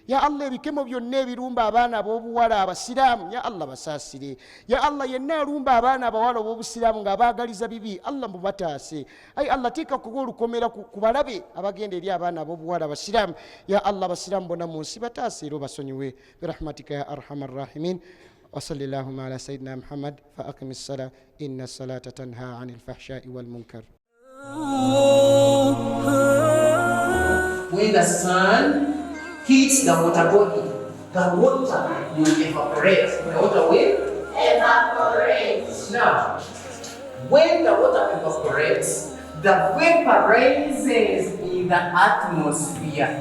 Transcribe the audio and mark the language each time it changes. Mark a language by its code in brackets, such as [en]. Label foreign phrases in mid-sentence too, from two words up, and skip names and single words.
[lg] Ya Allah ebikemo byonna ebirumba abaana ab'obuwala abasiraamu ya Allah basaasire. Ya Allah yenna alumba abaana abawala ab'obusiraamu ng'abaagaliza bibi Allah mubataase. Ayi Allah tiika kuba olukomera ku balabe abagenda eri abaana ab'obuwala abasiraamu. Ya Allah abasiraamu bonna mu nsi bataase era obasonyiwe [ar] برحمتك يا أرحم الراحمين. وصلى اللهم على سيدنا محمد فأقم الصلاة إن الصلاة تنهى عن الفحشاء والمنكر. [en] When the sun hits the water body, the water will evaporate. The water will evaporate. Now, when the water evaporates, the vapor rises in the atmosphere.